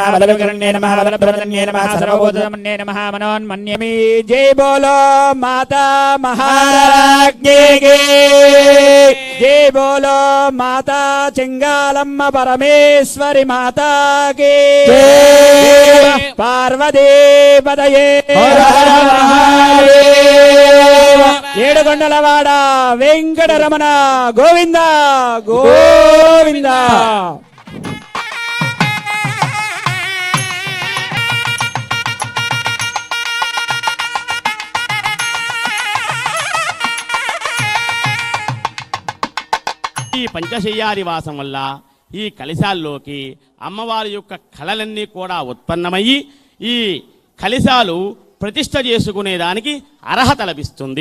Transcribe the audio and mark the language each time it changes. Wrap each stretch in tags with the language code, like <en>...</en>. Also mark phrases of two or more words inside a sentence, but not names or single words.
<sa>बलविकर्णे नमः बलप्रदन्ये नमः सर्वभूतमन्ये नमः मनोन्मन्यमी</sa> <hi>जय बोलो माता महाराज्ञी की जय बोलो माता చెంగాళమ్మ परमेश्वरी माता की</hi> <sa>पार्वती पदये</sa> <te>ఏడుగొండలవాడ వెంకటరమణ గోవింద గోవింద. ఈ పంచశయ్యాదివాసం వల్ల ఈ కలశాల్లోకి అమ్మవారి యొక్క కళలన్నీ కూడా ఉత్పన్నమయ్యి ఈ కలశాలు ప్రతిష్ట చేసుకునేదానికి అర్హత లభిస్తుంది.</te>